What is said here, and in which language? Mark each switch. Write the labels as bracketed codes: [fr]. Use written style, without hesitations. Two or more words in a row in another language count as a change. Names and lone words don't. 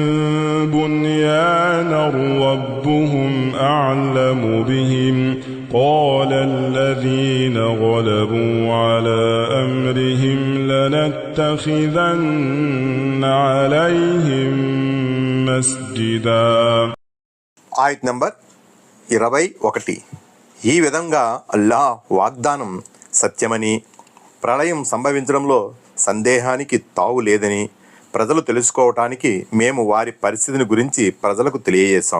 [ar] بنيانا ربهم أعلم بهم قال الذين غلبوا على أمرهم لنتخذن عليهم مسجدا. [te] ఆయత్ నంబర్ 21. ఈ విధంగా అల్లాహ్ వాగ్దానం సత్యమని, ప్రళయం సంభవించడంలో సందేహానికి తావు లేదని ప్రజలు తెలుసుకోవటానికి మేము వారి పరిస్థితిని గురించి ప్రజలకు తెలియజేశాం.